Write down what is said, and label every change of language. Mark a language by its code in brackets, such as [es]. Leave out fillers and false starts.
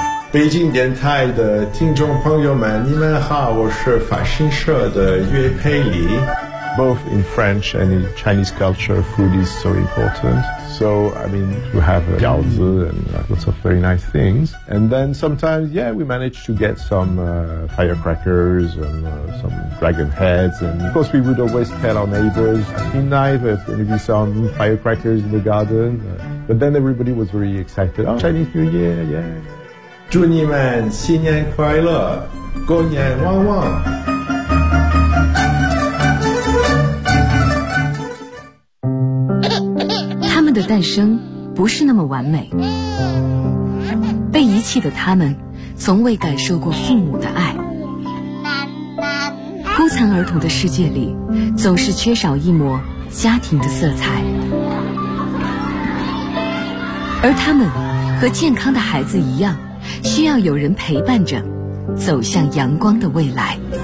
[zh] 北京电台的听众朋友们，你们好，我是法新社的岳佩里。 [en] Both in French and in Chinese culture, food is so important. So, I mean, you have jiaozi and lots of very nice things. And then sometimes, yeah, we managed to get some firecrackers and some dragon heads. And of course, we would always tell our neighbors, be nice, there's going to be some firecrackers in the garden. But then everybody was very excited. Oh, Chinese New Year, yeah. [zh] 祝你们新年快乐，过年旺旺。诞生不是那么完美，被遗弃的他们从未感受过父母的爱，孤残儿童的世界里总是缺少一抹家庭的色彩，而他们和健康的孩子一样，需要有人陪伴着走向阳光的未来。